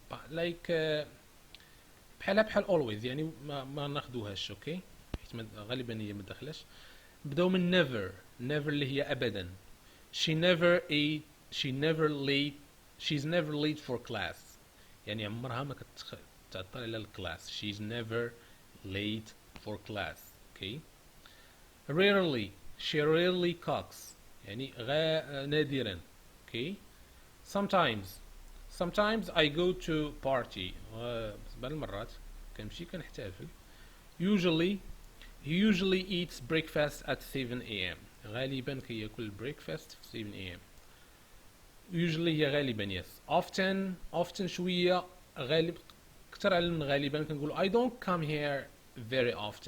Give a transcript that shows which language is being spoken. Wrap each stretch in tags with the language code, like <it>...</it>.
<ar>Like بحال always يعني ما ناخدوهاش. اوكي حيت غالبا هي ما داخلاش. نبداو من never اللي هي ابدا.</ar> <en>She's never late for class.</en> <ar>يعني عمرها ما كتعطل على الكلاس.</ar> <en>She's never late for class. Okay. Rarely. She rarely cooks. يعني نادرا. Okay. Sometimes I go to party.</en> <ar>بعض المرات كنمشي كنحتفل.</ar> <en>He usually eats breakfast at 7 a.m.</en> <ar>غالبا كياكل breakfast في 7 a.m. usually هي غالبا yes. often شوية غالب كتر على من غالبا كنقول I don't come here very often.</ar>